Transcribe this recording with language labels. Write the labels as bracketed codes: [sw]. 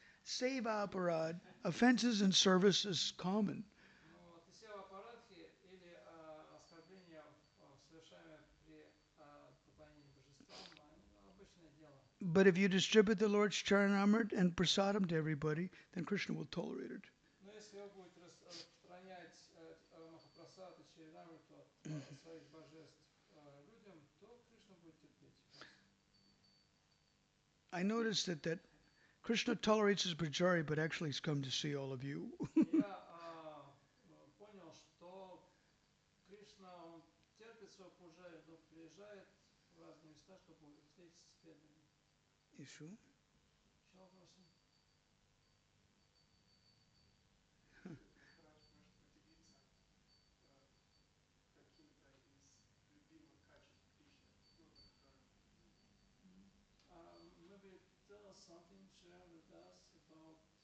[en] Seva aparad, offenses in service is common. [ru] Ну вот, и сева аппаратхи или оскорбления, совершаемые при поклонении божествам, обычное дело. [en] But if you distribute the Lord's Charanamrit and prasadam to everybody, then Krishna will tolerate it. [ru] Но если вы будете распространять Махапрасад и Чаринамриту от своих божеств людям, то Кришна будет терпеть вас. [en] I noticed that Krishna tolerates his pujari, but actually he's come to see all of you. [ru] Я понял, что Кришна, он терпит своего пуджари, но приезжает в разные места, чтобы встретиться с преданными. [en] Issue? [ru] Еще вопросы? Махарадж может поделиться каким-то из любимых качеств Кришны, ну, о которых [en] Maybe tell us something, Sri Das, about